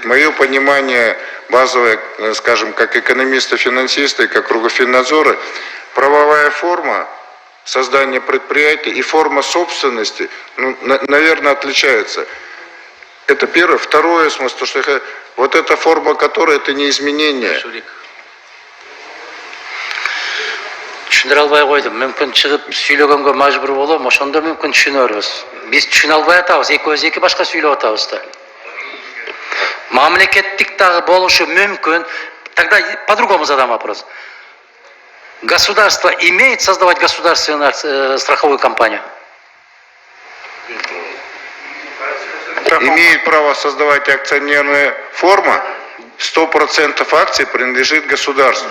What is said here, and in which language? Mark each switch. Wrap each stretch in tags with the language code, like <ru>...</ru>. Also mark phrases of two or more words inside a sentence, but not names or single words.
<ru>Мое понимание базовое, скажем, как экономиста-финансиста и как круга Финнадзора, правовая форма создания предприятия и форма собственности, наверное, отличаются. Это первое. Второе, смысл, что вот эта форма, которая это не изменение.</ru> <ky>Түшүндүрө албай койдум. Мүмкүн чыгып сүйлөгөнгө мажбур болом, ошондо мүмкүн түшүнөрбүз. Биз түшүнө албай атабыз, экөөбүз эки башка сүйлөп атабыз да. Мамлекеттик дагы болушу мүмкүн.</ky> <ru>Тогда по-другому задам вопрос. Государство имеет создавать государственную страховую компанию? Имеет право создавать акционерная форма, 100% акций принадлежит государству.</ru>